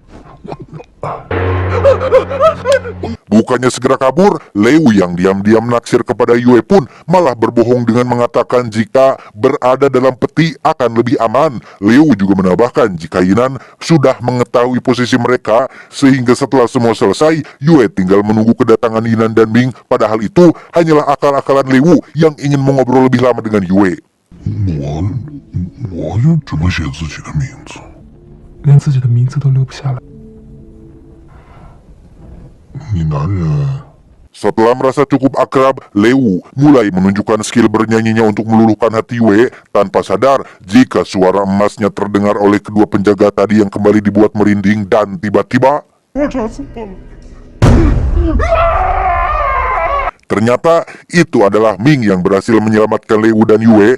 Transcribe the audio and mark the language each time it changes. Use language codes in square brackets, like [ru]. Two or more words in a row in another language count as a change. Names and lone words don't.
[id] Bukannya segera kabur, Lei Wu yang diam-diam naksir kepada Yue pun malah berbohong dengan mengatakan jika berada dalam peti akan lebih aman. Lei Wu juga menambahkan jika Yinan sudah mengetahui posisi mereka, sehingga setelah semua selesai, Yue tinggal menunggu kedatangan Yinan dan Ming. Padahal itu hanyalah akal-akalan Lei Wu yang ingin mengobrol lebih lama dengan Yue. [zh] 我就只能写自己的名字。连自己的名字都留不下来。你男人 [id] Setelah merasa cukup akrab, Lei Wu mulai menunjukkan skill bernyanyinya untuk meluluhkan hati Yue tanpa sadar jika suara emasnya terdengar oleh kedua penjaga tadi yang kembali dibuat merinding dan tiba-tiba ternyata itu adalah Ming yang berhasil menyelamatkan Lei Wu dan Yue.